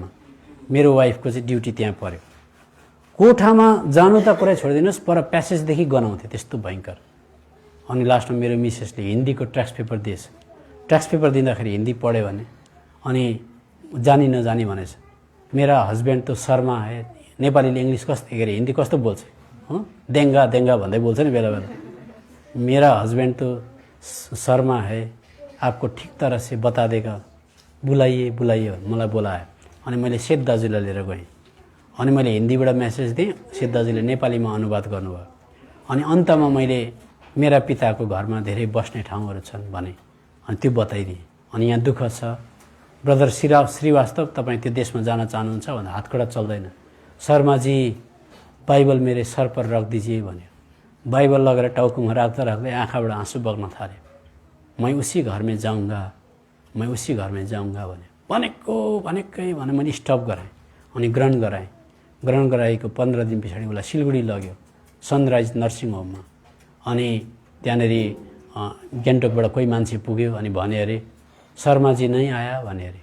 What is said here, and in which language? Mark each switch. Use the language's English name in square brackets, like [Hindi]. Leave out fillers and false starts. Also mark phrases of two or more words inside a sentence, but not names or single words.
[Nepali] मेरो वाइफको चाहिँ ड्युटी त्यहाँ पऱ्यो। कोठामा जानु त कुरा छोडिदिनुहोस्, पर प्यासेजदेखि गनाउँथ्यो, त्यस्तो भयङ्कर। अनि लास्टमा मेरो मिसेसले हिन्दीको ट्याक्स पेपर दिएछ। ट्याक्स पेपर दिँदाखेरि हिन्दी पढ्यो भने अनि जानी नजानी भनेछ। [Hindi] मेरा हस्बेन्ड त शर्मा है, [Nepali] नेपालीले इङ्ग्लिस कस्तो के अरे हिन्दी कस्तो बोल्छ, देङ्गा भन्दै बोल्छ नि बेला बेला। [Hindi] मेरा हस्बैंड तो शर्मा है, आपको ठीक तरह से बता देगा, बुलाइए [Nepali] मलाई बोलायो। अनि मैले सेठ दाजुलाई लिएर गएँ। अनि मैले हिन्दीबाट मेसेज दिएँ, सेठ दाजुले नेपालीमा अनुवाद गर्नुभयो। अनि अन्तमा मैले मेरा पिताको घरमा धेरै बस्ने ठाउँहरू छन् भने अनि त्यो बताइदिएँ। अनि यहाँ दुःख छ, ब्रदर श्रीवास्तव तपाईँ त्यो देशमा जान चाहनुहुन्छ भन्दा हातखडा चल्दैन। [Hindi] शर्माजी बाइबल मेरे सर पर रख दीजिए भन्यो। [Nepali] बाइबल लगेर टाउकोमा राख्दा राख्दै आँखाबाट आँसु बग्न थाल्यो। [Hindi] मैं उसी घर में जाऊँगा, मैं उसी घर में जाऊँगा भन्यो। [Nepali] भनेकै भने मैले स्टप गराएँ अनि ग्रहण गराएँ। ग्रहण गराएको 15 दिन पछाडि उसलाई सिलगढी लग्यो सनराइज नर्सिङ होममा। अनि त्यहाँनिर गान्तोकबाट कोही मान्छे पुग्यो अनि भने अरे शर्माजी नै आया भने अरे।